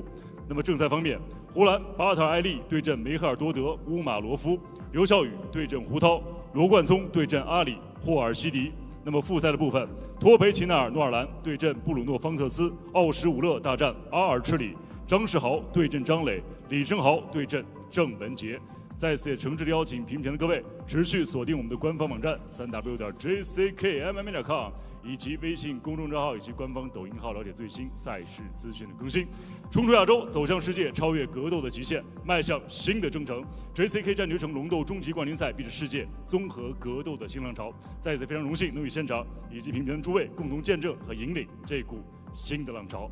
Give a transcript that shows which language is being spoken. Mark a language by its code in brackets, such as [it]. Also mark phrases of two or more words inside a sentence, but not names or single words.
[zh] 那么正赛方面，胡兰巴特埃利对阵梅赫尔多德乌马罗夫，刘晓宇对阵胡涛，罗冠聪对阵阿里霍尔西迪。那么复赛的部分，托培齐纳尔诺尔兰对阵布鲁诺方特斯，奥什武勒大战阿尔赤里，张世豪对阵张磊，李生豪对阵郑文杰。在此也诚挚的邀请屏幕前的各位持续锁定我们的官方网站 3w.jckmma.com 以及微信公众账号以及官方抖音号，了解最新赛事资讯的更新。冲出亚洲，走向世界，超越格斗的极限，迈向新的征程。JCK 战绝城龙斗终极冠军赛必是世界综合格斗的新浪潮。在此非常荣幸能与现场以及屏幕前的诸位共同见证和引领这股新的浪潮。